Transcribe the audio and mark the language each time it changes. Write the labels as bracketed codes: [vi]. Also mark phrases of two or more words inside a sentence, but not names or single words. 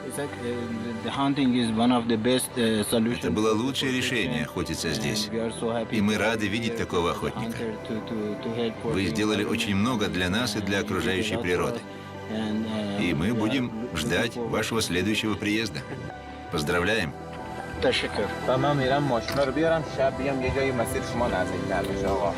[ru] Это было лучшее решение охотиться здесь. И мы рады видеть такого охотника. Вы сделали очень много для нас и для окружающей природы. И мы будем ждать вашего следующего приезда. Поздравляем! Teşekkür. [fa] من میرم ماشینا رو بیارم شب بیام یه جایی مسیر شما نزدیک‌تر بشه آقا.